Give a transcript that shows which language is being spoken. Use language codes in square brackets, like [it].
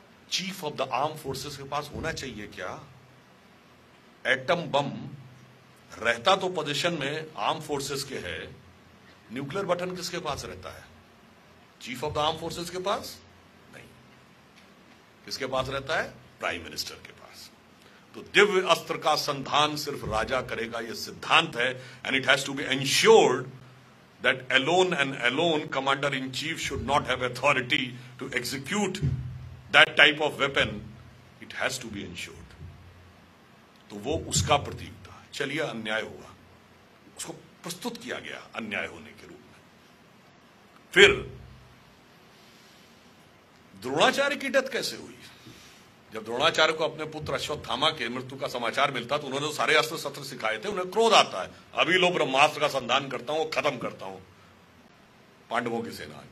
[hi] Chief of the arm forces के पास होना चाहिए। क्या एटम बम रहता तो पोजीशन में आर्म फोर्सेस के है, न्यूक्लियर बटन किसके पास रहता है? Chief of the arm forces के पास नहीं। किसके पास रहता है? प्राइम मिनिस्टर के पास। तो दिव्य अस्त्र का संधान सिर्फ राजा करेगा, यह सिद्धांत है। [en] And it has to be ensured that alone and alone commander in chief should not have authority to execute that type of weapon. It has to be ensured. [hi] तो वो उसका प्रतीक था। चलिए अन्याय हुआ, उसको प्रस्तुत किया गया अन्याय होने के रूप में। फिर द्रोणाचार्य की डेथ कैसे हुई? जब द्रोणाचार्य को अपने पुत्र अश्वत्थामा के मृत्यु का समाचार मिलता तो उन्होंने सारे अस्त्र शस्त्र सिखाए थे, उन्हें क्रोध आता है, अभी लो ब्रह्मास्त्र का संधान करता हूं, खत्म करता हूं पांडवों की सेना।